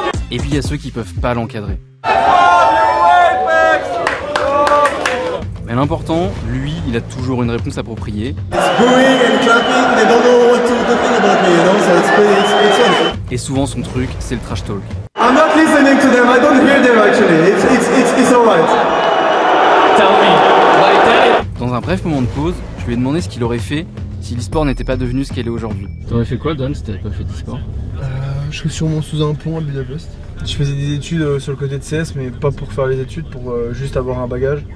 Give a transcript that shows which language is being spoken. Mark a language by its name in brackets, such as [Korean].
[French] Et puis il y a ceux qui peuvent pas l'encadrer. Mais l'important, lui, il a toujours une réponse appropriée. Et souvent son truc, c'est le trash talk. [English] I'm not listening to them, I don't hear them actually. It's alright. [French] Dans un bref moment de pause, je lui ai demandé ce qu'il aurait fait si l'e-sport n'était pas devenu ce qu'elle est aujourd'hui. T'aurais fait quoi, Dan, si t'avais pas fait d'e-sport? Je serais sûrement sous un pont à Budapest. Je faisais des études sur le côté de CS, mais pas pour faire les études, pour juste avoir un bagage.